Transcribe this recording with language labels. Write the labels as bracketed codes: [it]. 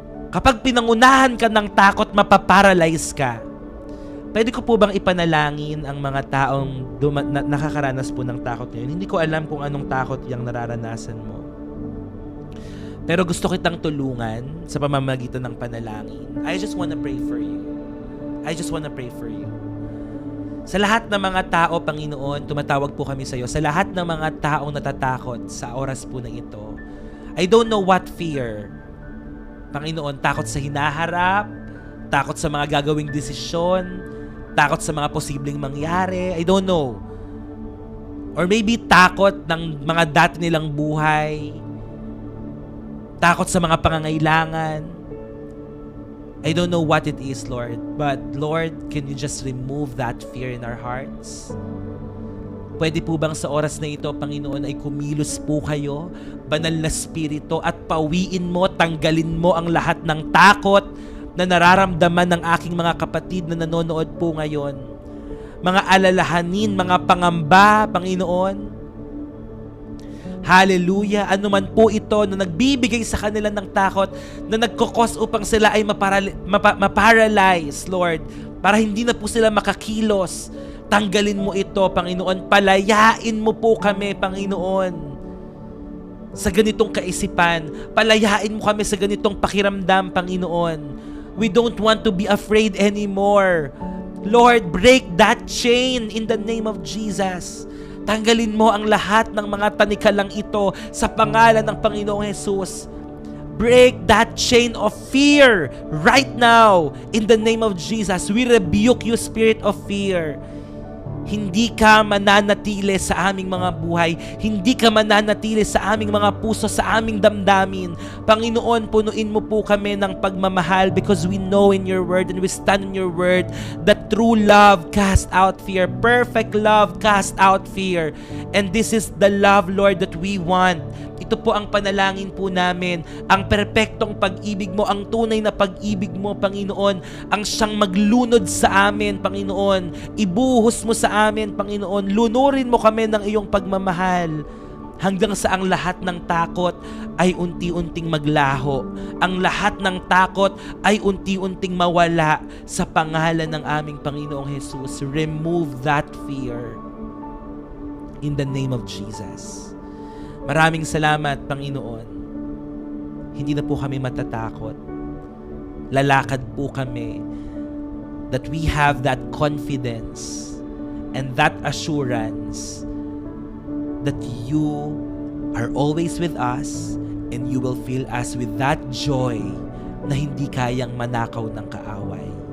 [tl] Kapag pinangunahan ka ng takot, mapaparalyze ka. Pwede ko po bang ipanalangin ang mga taong nakakaranas po ng takot ngayon? Hindi ko alam kung anong takot yung nararanasan mo. Pero gusto kitang tulungan sa pamamagitan ng panalangin. [en] I just wanna pray for you. I just wanna pray for you. [tl] Sa lahat ng mga tao, Panginoon, tumatawag po kami sa iyo. Sa lahat ng mga taong natatakot sa oras po na ito, [en] I don't know what fear. [tl] Panginoon, takot sa hinaharap, takot sa mga gagawing desisyon, takot sa mga posibleng mangyari, [en] I don't know. Or maybe [tl] takot ng mga dati nilang buhay, takot sa mga pangangailangan. [en] I don't know what it is, Lord. But, Lord, can you just remove that fear in our hearts? [tl] Pwede po bang sa oras na ito, Panginoon, ay kumilos po kayo, banal na spirito, at pawiin mo, tanggalin mo ang lahat ng takot na nararamdaman ng aking mga kapatid na nanonood po ngayon. Mga alalahanin, mga pangamba, Panginoon. Hallelujah! Ano man po ito na nagbibigay sa kanila ng takot, na nagkukos upang sila ay maparalyze, Lord, para hindi na po sila makakilos. Tanggalin mo ito, Panginoon. Palayain mo po kami, Panginoon, sa ganitong kaisipan. Palayain mo kami sa ganitong pakiramdam, Panginoon. [en] We don't want to be afraid anymore. Lord, break that chain in the name of Jesus. [tl] Tanggalin mo ang lahat ng mga tanikalang ito sa pangalan ng Panginoong Jesus. [en] Break that chain of fear right now in the name of Jesus. We rebuke you, spirit of fear. [tl] Hindi ka mananatili sa aming mga buhay. Hindi ka mananatili sa aming mga puso, sa aming damdamin. Panginoon, punuin mo po kami ng pagmamahal [en] because we know in your word and we stand in your word that true love cast out fear. Perfect love cast out fear. And this is the love, Lord, that we want. [tl] Ito po ang panalangin po namin. Ang perpektong pag-ibig mo, ang tunay na pag-ibig mo, Panginoon, ang siyang maglunod sa amin, Panginoon. Ibuhos mo sa amin, Panginoon. Lunurin mo kami ng iyong pagmamahal hanggang sa ang lahat ng takot ay unti-unting maglaho. Ang lahat ng takot ay unti-unting mawala sa pangalan ng aming Panginoong Jesus. [en] Remove that fear in the name of Jesus. [tl] Maraming salamat, Panginoon. Hindi na po kami matatakot. Lalakad po kami [en] that we have that confidence and that assurance that you are always with us and you will fill us with that joy [tl] na hindi kayang manakaw ng kaaway.